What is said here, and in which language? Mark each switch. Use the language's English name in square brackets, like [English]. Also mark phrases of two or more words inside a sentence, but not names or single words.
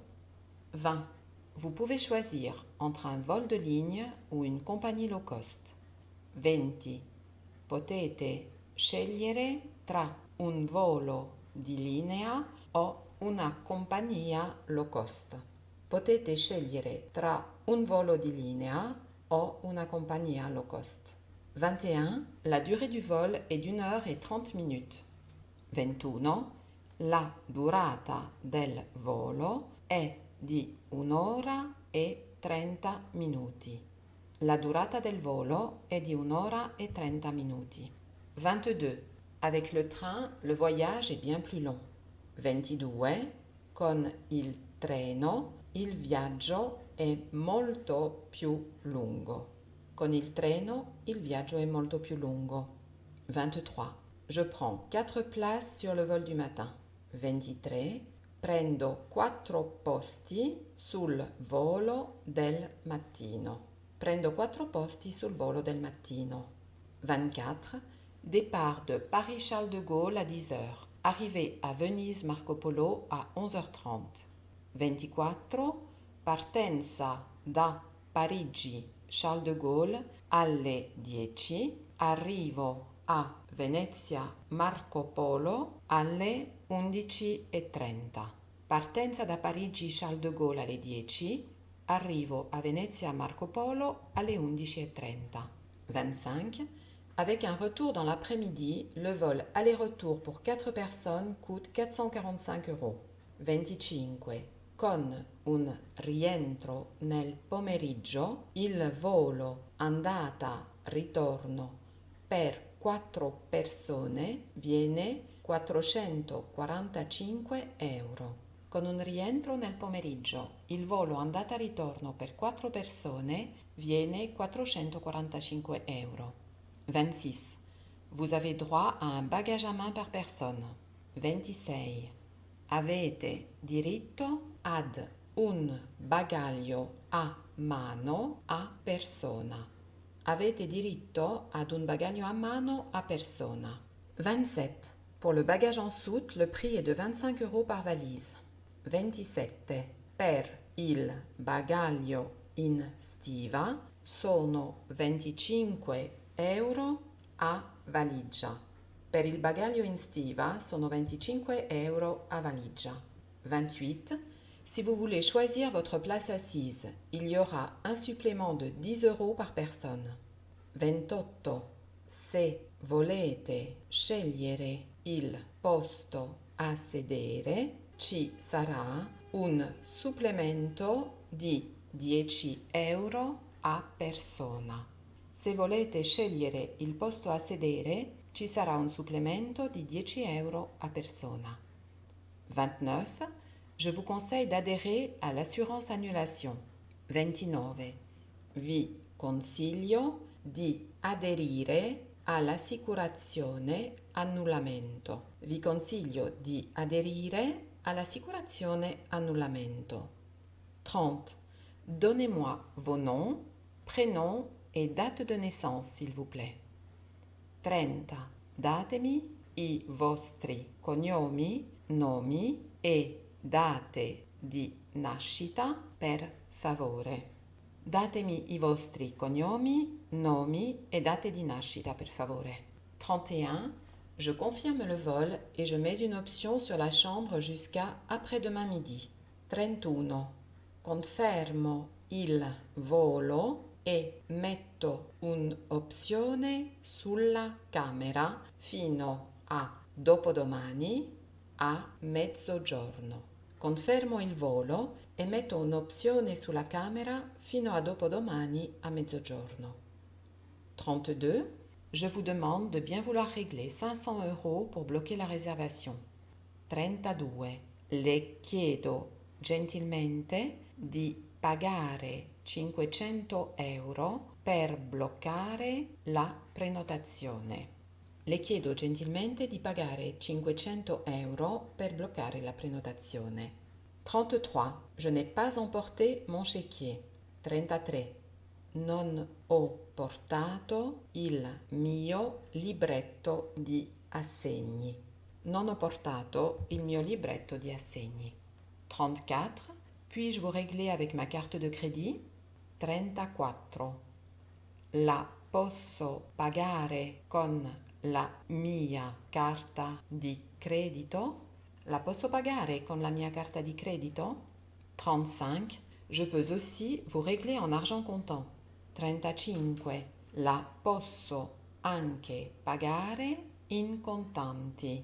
[French] 20. Vous pouvez choisir entre un vol de ligne ou une compagnie [English] low cost. [Italian] 20. Potete scegliere tra un volo di linea o una compagnia [English] low cost. [Italian] Potete scegliere tra un volo di linea o una compagnia [English] low cost. [French] 21. La durée du vol est d'1 heure et 30 minutes. [Italian] 21. La durata del volo è di 1 ora e 30 minuti. La durata del volo è di 1 ora e 30 minuti. [French] 22. Avec le train, le voyage est bien plus long. [Italian] 22. Con il treno, il viaggio è molto più lungo. Con il treno, il viaggio è molto più lungo. [French] 23. Je prends 4 places sur le vol du matin. [Italian] 23. Prendo 4 posti sul volo del mattino. Prendo 4 posti sul volo del mattino. [French] 24. Départ de Paris-Charles de Gaulle à 10 heures. Arrivée à Venise Marco Polo à 11h30. [Italian] 24. Partenza da Parigi Charles de Gaulle alle 10. Arrivo a Venezia Marco Polo alle 11:30. Partenza da Parigi Charles de Gaulle alle 10. Arrivo a Venezia Marco Polo alle 11:30. [French] 25. Avec un retour dans l'après-midi, le vol aller-retour pour 4 personnes coûte 445 €. [Italian] 25. Con un rientro nel pomeriggio, il volo andata-ritorno per 4 persone viene 445 €. Con un rientro nel pomeriggio, il volo andata-ritorno per 4 persone viene 445 €. [French] 26. Vous avez droit à un bagage à main par personne. [Italian] 26. Avete diritto ad un bagaglio a mano a persona. Avete diritto ad un bagaglio a mano a persona. [French] 27. Pour le bagage en soute, le prix est de 25 € par valise. [Italian] 27. Per il bagaglio in stiva sono 25 € a valigia. Per il bagaglio in stiva sono 25 € a valigia. [French] 28. Si vous voulez choisir votre place assise, il y aura un supplément de 10 € par personne. [Italian] 28. Se volete scegliere il posto a sedere, ci sarà un supplemento di 10 € a persona. Se volete scegliere il posto a sedere, ci sarà un supplemento di 10 € a persona. [French] 29. Je vous conseille d'adhérer à l'assurance annulation. [Italian] 29. Vi consiglio di aderire all'assicurazione annullamento. Vi consiglio di aderire all'assicurazione annullamento. [French] 30. Donnez-moi vos noms, prénoms et date de naissance, s'il vous plaît. [Italian] 30. Datemi i vostri cognomi, nomi e date di nascita, per favore. Datemi i vostri cognomi, nomi e date di nascita, per favore. [French] 31. Je confirme le vol et je mets une option sur la chambre jusqu'à après-demain midi. [Italian] 31. Confermo il volo e metto un'opzione sulla camera fino a dopodomani a mezzogiorno. Confermo il volo e metto un'opzione sulla camera fino a dopodomani a mezzogiorno. [French] 32. Je vous demande de bien vouloir régler 500 € pour bloquer la réservation. [Italian] 32. Le chiedo gentilmente di pagare 500 € per bloccare la prenotazione. Le chiedo gentilmente di pagare 500 € per bloccare la prenotazione. [French] 33. Je n'ai pas emporté mon chéquier. [Italian] 33. Non ho portato il mio libretto di assegni. Non ho portato il mio libretto di assegni. [French] 34. Puis-je vous régler avec ma carte de crédit? [Italian] 34. La posso pagare con la mia carta di credito? La posso pagare con la mia carta di credito? [French] 35. Je peux aussi vous régler en argent comptant. [Italian] 35. La posso anche pagare in contanti.